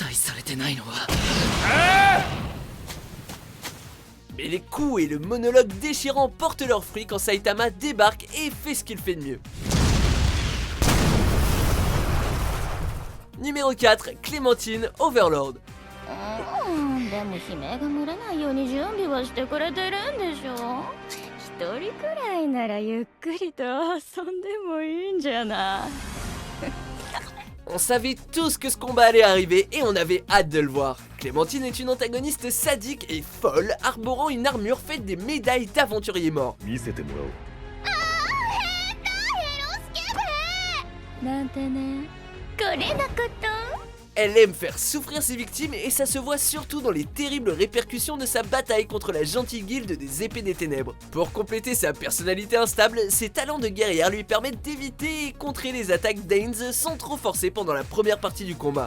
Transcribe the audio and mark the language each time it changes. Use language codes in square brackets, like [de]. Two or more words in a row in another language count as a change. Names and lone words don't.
[fr] Mais les coups et le monologue déchirant portent leurs fruits quand Saitama débarque et fait ce qu'il fait de mieux. Numéro 4, Clémentine Overlord. [ja] でも悲鳴が漏れないように準備はしてくれてるんでしょ。一人くらいならゆっくりと遊んでもいいんじゃない。 [fr] On savait tous que ce combat allait arriver et on avait hâte de le voir. Clémentine est une antagoniste sadique et folle, arborant une armure faite des médailles d'aventuriers morts. [ja] なんてね、これのこと。 [fr] Elle aime faire souffrir ses victimes et ça se voit surtout dans les terribles répercussions de sa bataille contre la gentille guilde des épées des ténèbres. Pour compléter sa personnalité instable, ses talents de guerrière lui permettent d'éviter et contrer les attaques d'Ains sans trop forcer pendant la première partie du combat.